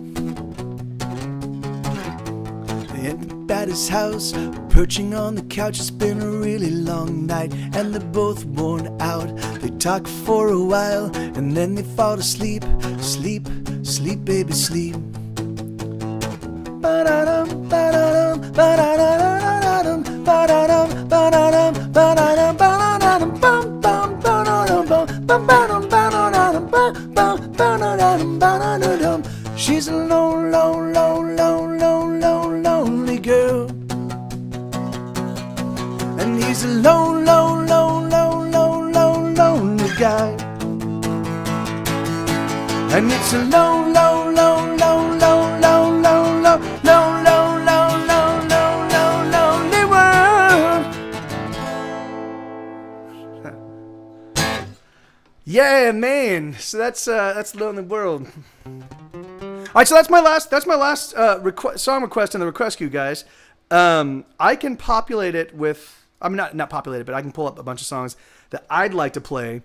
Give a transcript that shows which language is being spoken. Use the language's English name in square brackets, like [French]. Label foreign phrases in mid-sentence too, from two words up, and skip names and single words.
[English] They end up at his house, perching on the couch. It's been a really long night, and they're both worn out. They talk for a while, and then they fall asleep. Sleep, sleep, baby, sleep. Ba-da-dum, ba-da-dum, ba-da-da-da-da-dum, ba-da-dum, ba-da-dum, ba-da-dum, ba-da-dum, bum, bum, ba-da-dum, bum, bum, ba-dum, ba-da-dum, bum, bum, ba-da-dum, ba-da-dum. She's a lone, lone, lone, lone, lone, lone, lonely girl. And he's a lone, lone, lone, lone, lone, lone, lonely guy. And it's a lone, lone, lone, lone, lone, lone, lone, lone, lone, lone, lone, lone, lone, lone, lonely world. Yeah, man. So that's Lonely World. All right, so that's my last song request in the request queue, guys. I can populate it with, I mean, not populate it, but I can pull up a bunch of songs that I'd like to play.